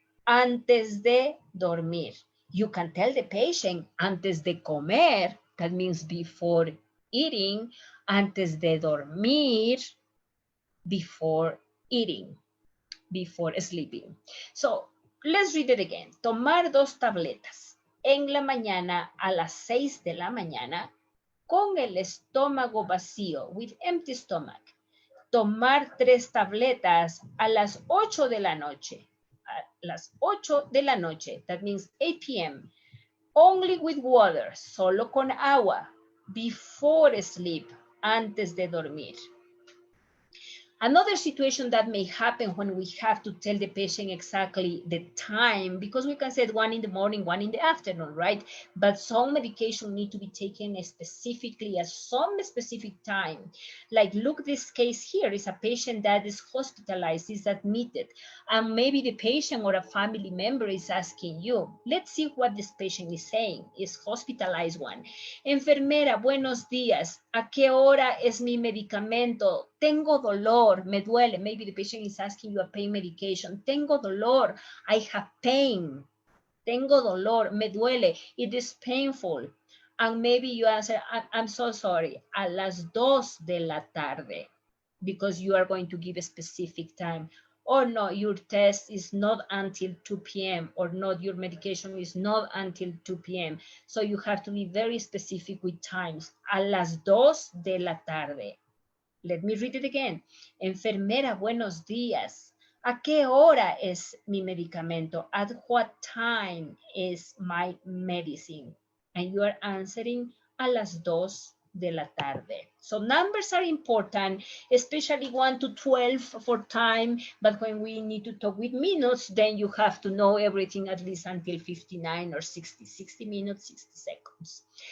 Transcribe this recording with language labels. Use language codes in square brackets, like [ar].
[es] Antes de dormir. [en] You can tell the patient [es] antes de comer, [en] that means before eating, [es] antes de dormir, [en] before eating, before sleeping. So let's read it again. [es] Tomar 2 tabletas en la mañana a las 6 de la mañana con el estómago vacío, [en] with empty stomach. [es] Tomar 3 tabletas a las 8 de la noche. A las 8 de la noche, [en] that means 8 p.m. Only with water, [es] solo con agua, [en] before sleep, [es] antes de dormir. [en] Another situation that may happen when we have to tell the patient exactly the time, because we can say 1 in the morning, 1 in the afternoon, right? But some medication need to be taken specifically at some specific time. Like, look, this case here is a patient that is hospitalized, is admitted, and maybe the patient or a family member is asking you. Let's see what this patient is saying. Is hospitalized one. [es] Enfermera, buenos días. ¿A qué hora es mi medicamento? Tengo dolor, me duele. [en] Maybe the patient is asking you a pain medication. [es] Tengo dolor, [en] I have pain. [es] Tengo dolor, me duele, [en] it is painful. And maybe you answer, I'm so sorry, [es] a las 2 de la tarde, [en] because you are going to give a specific time. Or no, your test is not until 2 p.m. or not, your medication is not until 2 p.m. So you have to be very specific with times. [es] A las 2 de la tarde. [en] Let me read it again. [es] Enfermera, buenos días. ¿A qué hora es mi medicamento? [en] At what time is my medicine? And you are answering [es] a las 2 de la tarde. [en] So numbers are important, especially 1 to 12 for time, but when we need to talk with minutes, then you have to know everything at least until 59 or 60 minutes, 60 seconds.